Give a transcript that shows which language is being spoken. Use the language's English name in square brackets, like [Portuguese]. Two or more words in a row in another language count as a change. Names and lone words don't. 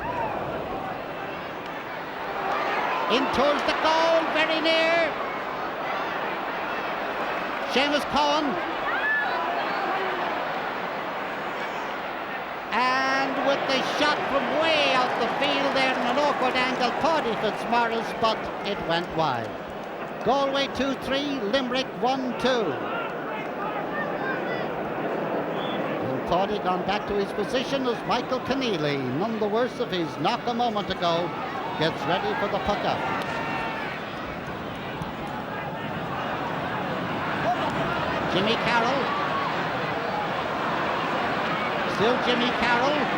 [English] In towards the goal, very near. Seamus Cohen. And with the shot from way out the field there in an awkward angle, Paudie Fitzmaurice, but it went wide. Galway 2-3, Limerick 1-2. Paudie gone back to his position as Michael Keneally, none the worse of his knock a moment ago, gets ready for the puck up. Jimmy Carroll. Still Jimmy Carroll.